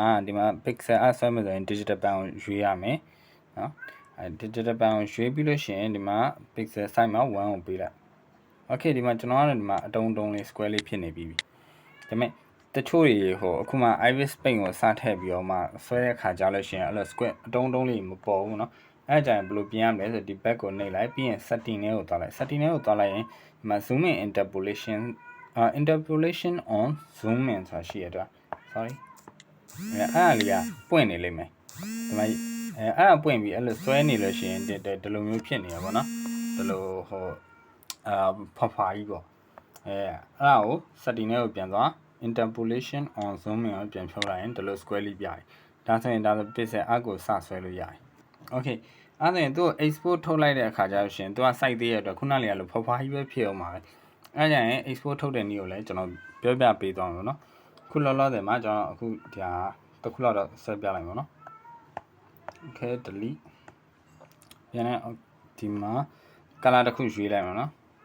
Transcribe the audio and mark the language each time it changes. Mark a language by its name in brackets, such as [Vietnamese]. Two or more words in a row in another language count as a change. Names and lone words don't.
[Burmese] ဒီမှာ [English] pixel art [Burmese] ဆွဲမယ်ဆိုရင် [English] digital pen [Burmese] ကိုရွေးရမယ်နော် [English] digital pen [Burmese] ကိုရွေးပြီးလို့ရှိရင်ဒီမှာ [English] pixel size [Burmese] မှာ1ကိုပေးလိုက် okay ဒီမှာကျွန်တော်ကတော့ဒီမှာအတုံးလေး square လေးဖြစ်နေပြီဒါပေမဲ့တချို့တွေဟိုအခုမှ Ibispaint ကိုစထည့်ပြီးတော့မှဆွဲတဲ့ခါ ကြလို့ရှိရင်အဲ့လို square အတုံးလေးမပေါ်ဘူးเนาะအဲ့ကြရင်ဘယ်လိုပြင်ရမလဲဆိုဒီ back ကိုနှိပ်လိုက်ပြီးရင် setting ထဲကိုသွားလိုက် setting ထဲကိုသွားလိုက်ရင်ဒီမှာ [English] zoom in interpolation on zoom in [Burmese] ဆိုတာ ရှိရတော့ sorry အဲ့လေးကပွင့်နေလိမ့်မယ်ဒီမှာအဲ့ပွင့်ပြီးအဲ့လိုဆွဲနေလို့ရှိရင်ဒီလိုမျိုးဖြစ်နေရပါတော့ဒီလိုဟိုဖွာ ကြီးပေါ့အဲ့ဒါကို setting ထဲကိုပြန်သွား [English] interpolation on zoom in [Burmese] ကိုပြန်ဖြုတ်လိုက်ရင်ဒီလို square လေးပြရတယ်ဒါဆိုရင်ဒါဆို [English] pixel art [Burmese] ကိုစဆွဲလို့ရတယ် okay အဲ့ဒါဆိုရင်သူ့ export ထုတ်လိုက်တဲ့အခါကျတော့ရှင်သူက site သေးရတော့ခုနလေးကလို့ဖွာကြီးပဲဖြစ်အောင်ပါပဲအဲ့ကြရင် export ထုတ်တဲ့နည်းကိုလည်းကျွန်တော်ပြောပြပေးသွားမှာเนาะခုလောလောဆယ်မှာကျွန်တော်အခုဒီဟာတစ်ခုလောက်တော့ဆက်ပြလိုက်ပါเนาะ [English] okay delete [Burmese] ပြန်နေဒီမှာ color တစ်ခုရွေးလိုက်မှာเนาะ